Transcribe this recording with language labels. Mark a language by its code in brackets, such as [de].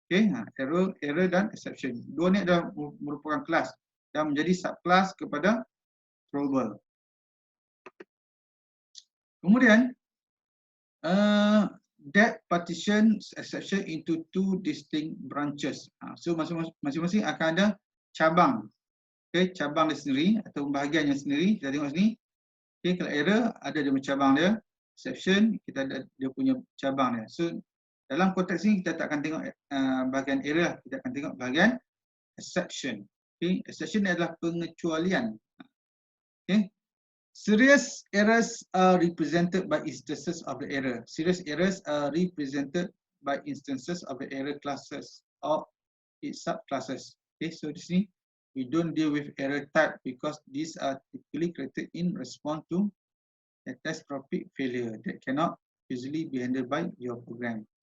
[ms] Okay, error dan exception. Dua ni adalah merupakan kelas dan menjadi subclass kepada throwable. Kemudian [en] that partition exception into two distinct branches. [ms] So masing-masing akan ada cabang. Okay, cabang dia sendiri atau bahagiannya sendiri. Kita tengok sini. Okay, kalau error ada dia cabang dia. Exception kita ada dia punya cabang dia. So dalam konteks ini kita tak akan tengok bahagian error, kita akan tengok bahagian exception. Okay, exception adalah pengecualian. [en] Okay, serious errors are represented by instances of the error. Serious errors are represented by instances of the error classes or its subclasses. Okay, so [ms] di sini [en] we don't deal with error type because these are typically created in response to catastrophic failure that cannot easily be handled by your program.